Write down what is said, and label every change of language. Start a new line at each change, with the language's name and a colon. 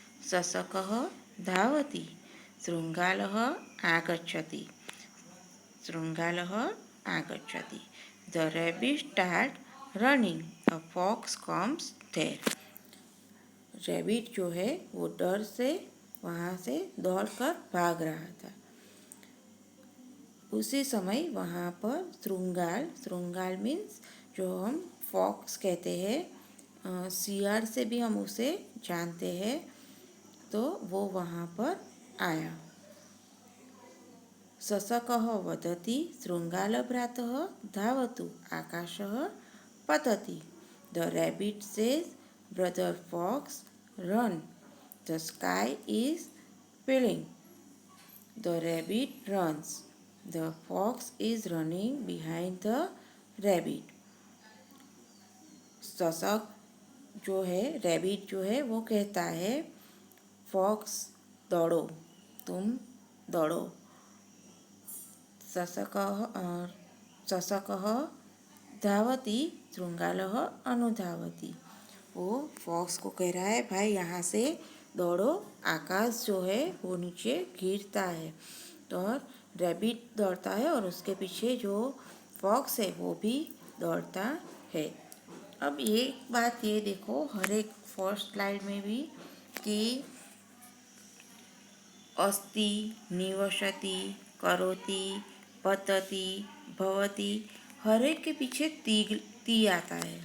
Sanskrit: शशकः धावति, शृङ्गालः आगच्छति, शृङ्गालः आगच्छति।
English: The rabbit start running, a fox comes there.
Hindi: Rabbit जो है वो डर से वहाँ से दौड़कर भाग रहा था। उसी समय वहाँ पर शृंगाल, शृंगाल मीन्स जो हम फॉक्स कहते हैं, सियार से भी हम उसे जानते हैं, तो वो वहाँ पर आया।
Sanskrit: शशकः वदति शृंगालभ्रातः धावतु आकाशः पतति।
English: The rabbit says brother fox run, the sky is falling. The rabbit runs, The fox is running behind the rabbit.
Hindi: शशक जो है, रैबिट जो है वो कहता है फॉक्स दौड़ो, तुम दौड़ो।
Sanskrit: शशकः धावति शृंगालः अनुधावति।
Hindi: वो फॉक्स को कह रहा है भाई यहाँ से दौड़ो, आकाश जो है वो नीचे गिरता है। तो रैबिट दौड़ता है और उसके पीछे जो फॉक्स है वो भी दौड़ता है। अब ये बात ये देखो हर एक फर्स्ट स्लाइड में भी कि अस्ति, निवसति, करोति, पतति, भवति, हर एक के पीछे ती आता है।